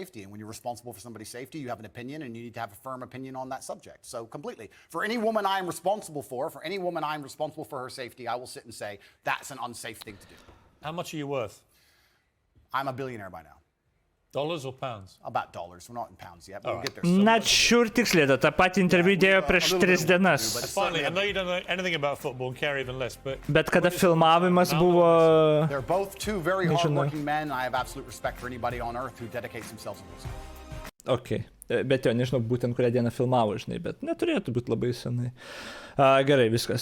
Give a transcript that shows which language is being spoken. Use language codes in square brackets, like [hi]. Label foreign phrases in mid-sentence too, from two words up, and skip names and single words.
[en] And when you're responsible for somebody's safety, you have an opinion, and you need to have a firm opinion on that subject. So completely. For any woman I'm responsible for her safety, I will sit and say, that's an unsafe thing to do. How much are you worth? I'm a billionaire by now. Dollars or pounds? About dollars. We're not in pounds yet, but we'll get there. Not sure [lt] tiksliai, tą patį interviu dėjo prieš 3 dienas. [en] Finally, I know you don't know anything about football and care even less, but... [lt] Bet kada filmavimas buvo... [en] They're both two very hardworking men. I have absolute respect for anybody on earth who dedicates themselves to this. Okay. [lt] Bet nežinau būtent kurią dieną filmavo, žinai, bet neturėtų būti labai senai. Gerai, viskas.